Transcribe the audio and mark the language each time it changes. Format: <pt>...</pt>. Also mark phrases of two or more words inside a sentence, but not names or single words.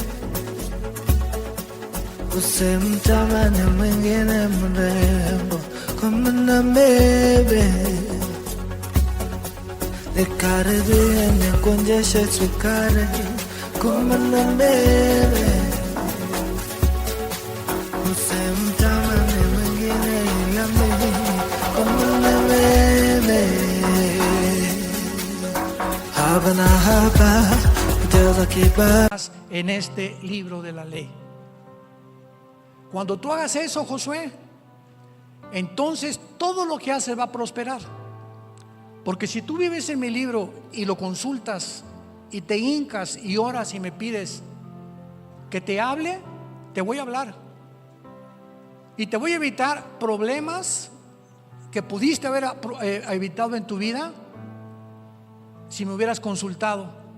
<sw>usimtamani mwingine mrembo kumana mbele, nikaribie nikuonjeshe sukari kumana mbele, usimtamani mwingine ila mimi kumana mbele.</sw> <es>En este libro de la ley. Cuando tú hagas eso, Josué, entonces todo lo que haces va a prosperar. Porque si tú vives en mi libro y lo consultas y te hincas y oras y me pides que te hable, te voy a hablar y te voy a evitar problemas que pudiste haber evitado en tu vida si me hubieras consultado.</es>